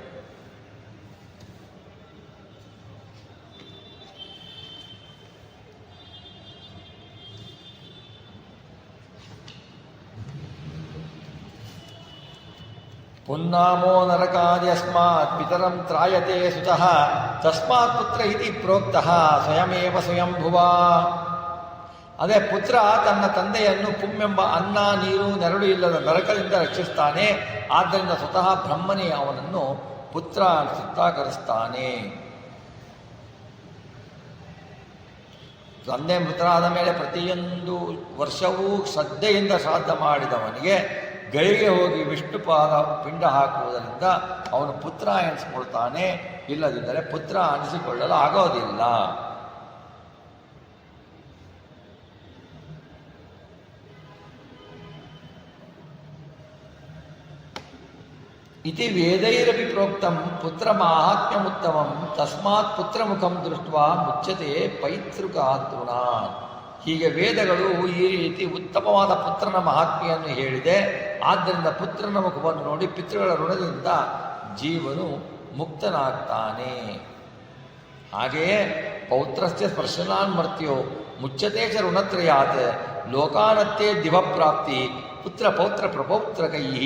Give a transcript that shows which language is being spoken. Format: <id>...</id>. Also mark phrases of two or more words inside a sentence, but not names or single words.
<sa>ಪುನ್ನಾಮೋ ನರಕಾದ್ಯಸ್ಮಾತ್ ಪಿತರಂ ತ್ರಾಯತೆ ಸುತಃ ತಸ್ಮಾತ್ ಪುತ್ರ ಇತಿ ಪ್ರೋಕ್ತಃ ಸ್ವಯಮೇವ ಸ್ವಯಂಭುವ.</sa> <kn>ಅದೇ ಪುತ್ರ ತನ್ನ ತಂದೆಯನ್ನು ಪುಮ್ಮೆಂಬ ಅನ್ನ, ನೀರು, ನೆರಳು ಇಲ್ಲದ ನರಕದಿಂದ ರಕ್ಷಿಸ್ತಾನೆ. ಆದ್ದರಿಂದ ಸ್ವತಃ ಬ್ರಹ್ಮನೇ ಅವನನ್ನು ಪುತ್ರ ಅನಿಸುತ್ತಾ ಕರೆಸ್ತಾನೆ. ತಂದೆ ಮೃತರಾದ ಮೇಲೆ ಪ್ರತಿಯೊಂದು ವರ್ಷವೂ ಶ್ರದ್ಧೆಯಿಂದ ಶ್ರಾದ್ದ ಮಾಡಿದವನಿಗೆ ಗೈಗೆ ಹೋಗಿ ವಿಷ್ಣುಪಾದ ಪಿಂಡ ಹಾಕುವುದರಿಂದ ಅವನು ಪುತ್ರ ಎನಿಸಿಕೊಳ್ತಾನೆ. ಇಲ್ಲದಿದ್ದರೆ ಪುತ್ರ ಅನಿಸಿಕೊಳ್ಳಲು ಆಗೋದಿಲ್ಲ.</kn> <sa>ಇತಿ ವೇದೈರಪಿ ಪ್ರೋಕ್ತಂ ಪುತ್ರ ಮಾಹಾತ್ಮ್ಯಮುತ್ತಮಂ ತಸ್ಮಾತ್ ಪುತ್ರಮುಖಂ ದೃಷ್ಟ್ವಾ ಮುಚ್ಯತೆ ಪೈತೃಕಾತೃಣ.</sa> <kn>ಹೀಗೆ ವೇದಗಳು ಈ ರೀತಿ ಉತ್ತಮವಾದ ಪುತ್ರನ ಮಹಾತ್ಮೆಯನ್ನು ಹೇಳಿದೆ. ಆದ್ದರಿಂದ ಪುತ್ರನ ಮುಖವನ್ನು ನೋಡಿ ಪಿತೃಗಳ ಋಣದಿಂದ ಜೀವನು ಮುಕ್ತನಾಗ್ತಾನೆ.</kn> <sa>ಹಾಗೆಯೇ ಪೌತ್ರಸ್ಯ ಸ್ಪರ್ಶನಾನ್ ಮರ್ತ್ಯೋ ಮುಚ್ಚತೆ ಚ ಋಣತ್ರಯಾತ್ ಲೋಕಾನತ್ತೇ ದಿವಪ್ರಾಪ್ತಿ ಪುತ್ರ ಪೌತ್ರ ಪ್ರಪೌತ್ರ ಕೈಹಿ.</sa>